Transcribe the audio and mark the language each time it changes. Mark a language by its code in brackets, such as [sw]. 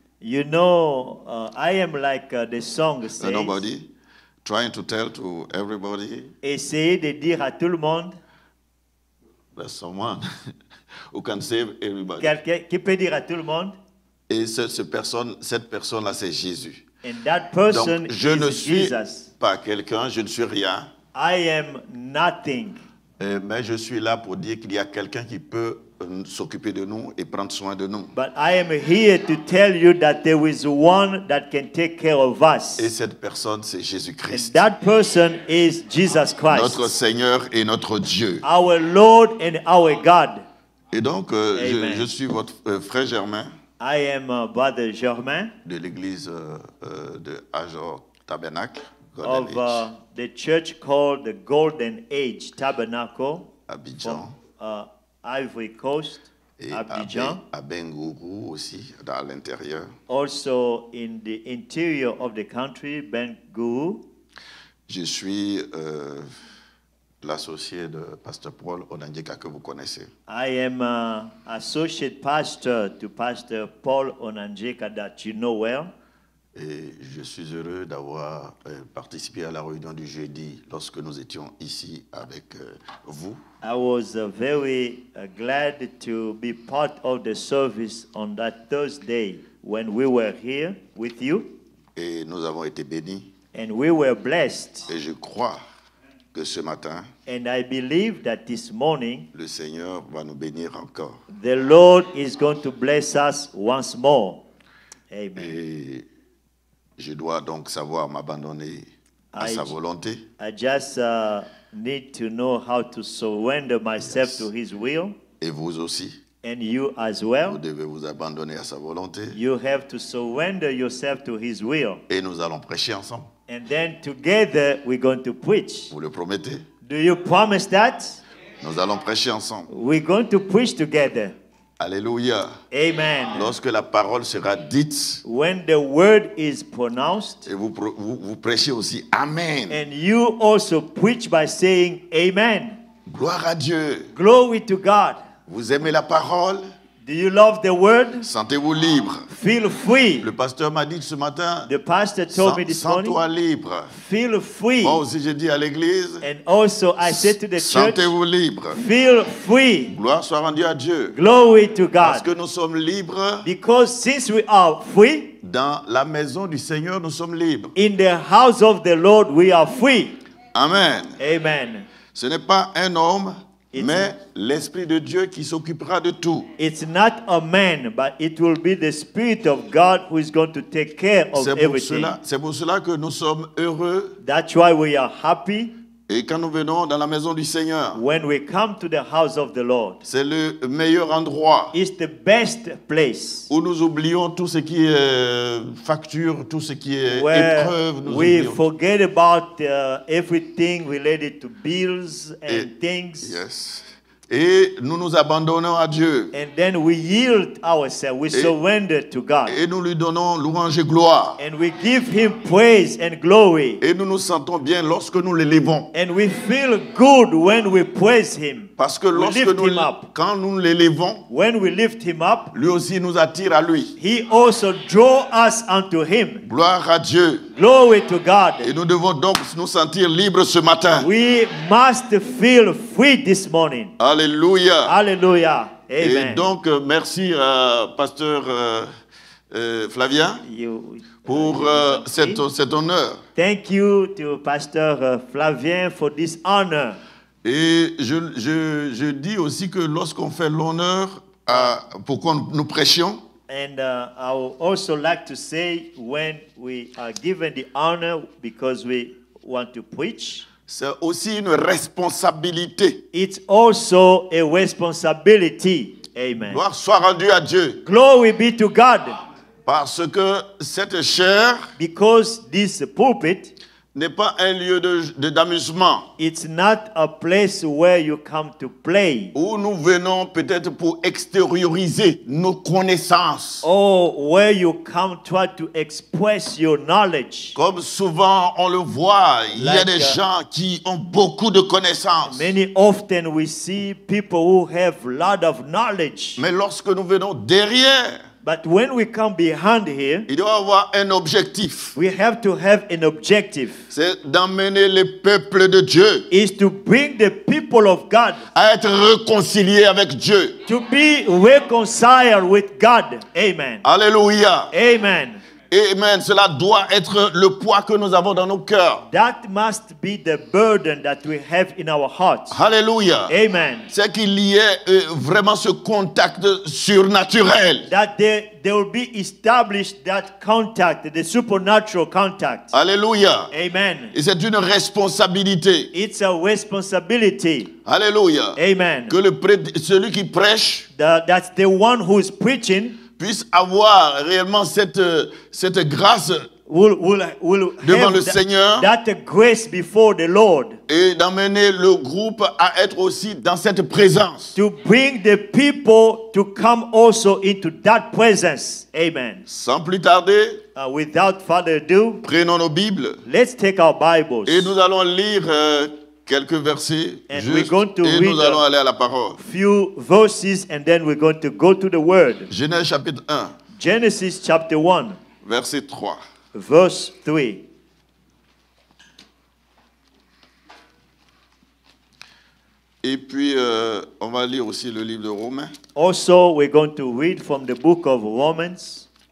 [en] You know, I am like the song A says. nobody, trying to tell to everybody [fr] Essayez de dire à tout le monde. [en] there's someone who can save everybody. [fr] Quelqu'un qui peut dire à tout le monde. Et cette personne-là, c'est Jésus. [en] And that person [fr] Donc, je ne [en] is [fr] suis [en] Jesus. [fr] pas quelqu'un, je ne suis rien, [en] I am nothing. [fr] mais je suis là pour dire qu'il y a quelqu'un qui peut s'occuper de nous et prendre soin de nous. [en] But I am here to tell you that there is one that can take care of us. [fr] Et cette personne, c'est [en] And [fr] Jésus-Christ, [en] that person is Jesus Christ. [fr] notre Seigneur et notre Dieu. [en] Our Lord and our God. [fr] Et donc, Amen. je suis votre frère Germain [en] I am Brother Germain [fr] de l'église de Ajor Tabernacle, [en] of Golden Age, the church called the Golden Age Tabernacle, Abidjan, Ivory Coast, [fr] et Abidjan. à Bengourou aussi, dans l'intérieur. [en] Also in the interior of the country, Ben-Gurion. [fr] Je suis l'associé de Pasteur Paul Onanjeka que vous connaissez. [en] I am associate pastor to Pastor Paul Onanjeka that you know well. [fr] Et je suis heureux d'avoir participé à la réunion du jeudi lorsque nous étions ici avec vous. [en] I was very glad to be part of the service on that Thursday when we were here with you. [fr] Et nous avons été bénis. [en] And we were blessed. [fr] Et je crois que ce matin, [en] And I believe that this morning, [fr] le Seigneur va nous bénir encore. [en] the Lord is going to bless us once more. Amen. [fr] Et je dois donc savoir m'abandonner à [en] I- [fr] sa volonté. [en] I just need to know how to surrender myself Yes. to His will, [fr] Et vous aussi, [en] and you as [fr] vous [en] well. [fr] devez vous abandonner à sa volonté. [en] You have to surrender yourself to His will, [fr] Et nous allons prêcher ensemble. [en] and then together we're going to preach. [fr] Vous le promettez? [en] Do you promise that? [fr] Nous allons prêcher ensemble. [en] We're going to preach together. Alléluia. Amen. [fr] Lorsque la parole sera dite, [en] When the word is pronounced, [fr] et vous prêchez aussi Amen. [en] and you also preach by saying Amen. [fr] Gloire à Dieu. [en] Glory to God. [fr] Vous aimez la parole? [en] Do you love the word? [fr] Sentez-vous libre. [en] Feel free. [fr] Le pasteur m'a dit ce matin, [en] The pastor told me this morning, [fr] sens-toi libre. [en] feel free. [fr] Moi aussi j'ai dit à l'église, [en] And also I said to the church, [fr] sentez-vous libre. [en] feel free. [fr] Gloire soit rendue à Dieu. [en] Glory to [fr] Parce que [en] God. [fr] nous sommes libres. [en] Because since we are free, [fr] Dans la maison du Seigneur, nous sommes libres. [en] in the house of the Lord we are free. Amen. Amen. [fr] Ce n'est pas un homme, [en] It's- [fr] mais l'Esprit de Dieu qui s'occupera de tout. [en] It's not a man, but it will be the Spirit of God who is going to take care of everything. [fr] C'est pour cela que nous sommes heureux. [en] That's why we are happy [fr] Et quand nous venons dans la maison du Seigneur, [en] when we come to the house of the Lord. [fr] c'est le meilleur endroit [en] It's the best place [fr] où nous oublions tout ce qui est facture, tout ce qui est [en] where [fr] épreuve. Nous [en] we [fr] oublions. [en] forget about everything related to bills and [fr] Et- [en] things. Yes. [fr] Et nous nous abandonnons à Dieu. [en] And then we yield ourselves, we surrender to God. [fr] Et nous lui donnons louange et gloire. [en] And we give Him praise and glory. [fr] Et nous nous sentons bien lorsque nous l'élevons. [en] And we feel good when we praise Him. [fr] Parce que [en] We [fr] lorsque [en] lift [fr] nous, [en] him up. [fr] quand nous l'élevons, [en] When we lift Him up, [fr] lui aussi nous attire à lui. [en] He also draw us unto Him. [fr] Gloire à Dieu. [en] Glory to [fr] Et [en] God. [fr] nous devons donc nous sentir libres ce matin. [en] We must feel free this morning. Alléluia. Hallelujah. [fr] Et Amen. donc, merci à Pasteur Flavien pour cet honneur. [en] Thank you to Pastor Flavien for this honor. [fr] Et je dis aussi que lorsqu'on fait l'honneur pour qu'on nous prêchions, [en] And I would also like to say when we are given the honor because we want to preach, [fr] c'est aussi une responsabilité. [en] it's also a responsibility. Amen. [fr] Gloire soit rendue à Dieu. [en] Glory be to God. [fr] Parce que cette chair [en] Because this pulpit, [fr] n'est pas un lieu d'amusement [en] it's not a place where you come to play [fr] où nous venons peut-être pour extérioriser nos connaissances. [en] or where you come try to express your knowledge. [fr] Comme souvent on le voit, il y a [en] Like, [fr] des gens qui ont beaucoup de connaissances. [en] Many often we see people who have a lot of knowledge. [fr] Mais lorsque nous venons derrière, [en] But when we come behind here, [fr] il doit avoir un objectif. [en] we have to have an objective. [fr] C'est d'amener les peuples de Dieu [en] Is to bring the people of God [fr] à être réconciliés avec Dieu. [en] to be reconciled with God. Amen. Alléluia. Amen. Amen. [fr] Cela doit être le poids que nous avons dans nos cœurs. [en] That must be the burden that we have in our hearts. Alléluia. Amen. [fr] C'est qu'il y ait vraiment ce contact surnaturel. [en] That there will be established that contact, the supernatural contact. Alléluia. Amen. [fr] Et c'est une responsabilité. [en] It's a responsibility. Alléluia. Amen. [fr] Que celui qui prêche [en] That's the one who is preaching [fr] puisse avoir réellement cette grâce [en] will [fr] devant [en] have [fr] le Seigneur [en] that grace before the Lord [fr] et d'amener le groupe à être aussi dans cette présence. [en] to bring the people to come also into that presence. Amen. [fr] Sans plus tarder, [en] Without further ado, [fr] prenons nos Bibles [en] let's take our Bibles. [fr] et nous allons lire quelques versets [en] And [fr] juste, [en] we're going to [fr] et [en] read [fr] nous allons aller à la parole. [en] few verses and then we're going to go to the word. [fr] Genèse chapitre 1, [en] Genesis chapter 1, [fr] verset 3. [en] verse 3. [fr] Et puis, on va lire aussi le livre de Romains. [en] Also, we're going to read from the book of Romans.